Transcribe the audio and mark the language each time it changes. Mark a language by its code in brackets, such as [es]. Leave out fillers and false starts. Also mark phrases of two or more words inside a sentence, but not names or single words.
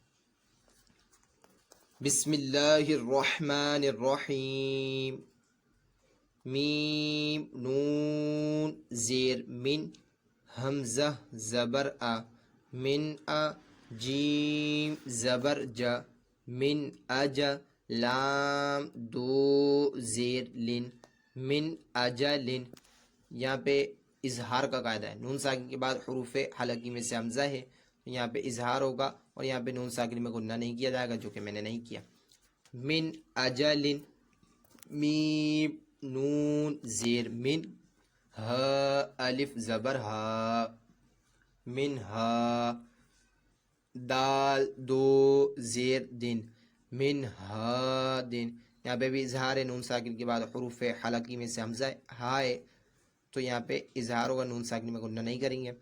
[ar] بسم اللہ الرحمن الرحیم۔ [ur] میم نون زیر من حمزہ زبر آ من آ جیم زبر جا من اجا لام دو زیر لن [ar] من اجلن۔ [ur] یہاں پہ اظہار کا قاعدہ ہے، نون ساکن کے بعد حروف حلقی میں سے حمزہ ہے، یہاں پہ اظہار ہوگا اور یہاں پہ نون ساکن میں غنہ نہیں کیا جائے گا، جو کہ میں نے نہیں کیا۔ [ar] من اجلن [ur] میم نون زیر من ہا الف زبر ہا من ہا دال دو زیر دن من ہا دن۔ یہاں پہ بھی اظہار ہے، نون ساکن کے بعد حروف حلقی میں سے حمزہ ہا ہے، تو یہاں پہ اظہار ہوگا، نون ساکن میں غنہ نہیں کریں گے۔